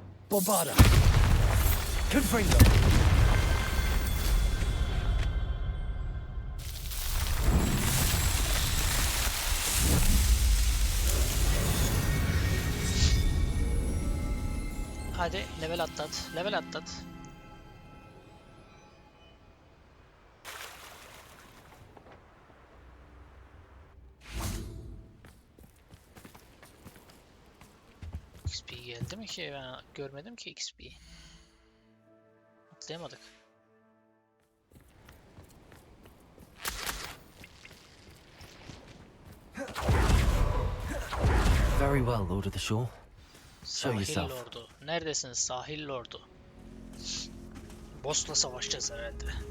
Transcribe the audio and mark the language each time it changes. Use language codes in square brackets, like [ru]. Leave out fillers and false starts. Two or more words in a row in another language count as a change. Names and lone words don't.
[tr] Bombarda. Confringo. Hadi level atlat. Level atlat. XP geldi mi ki? Ben görmedim ki XP. Atlayamadık. [en] Very well, Lord of the Shore. Show [tr] Sahil [en] yourself. [tr] lordu. Neredesiniz sahil lordu? Boss'la savaşacağız herhalde.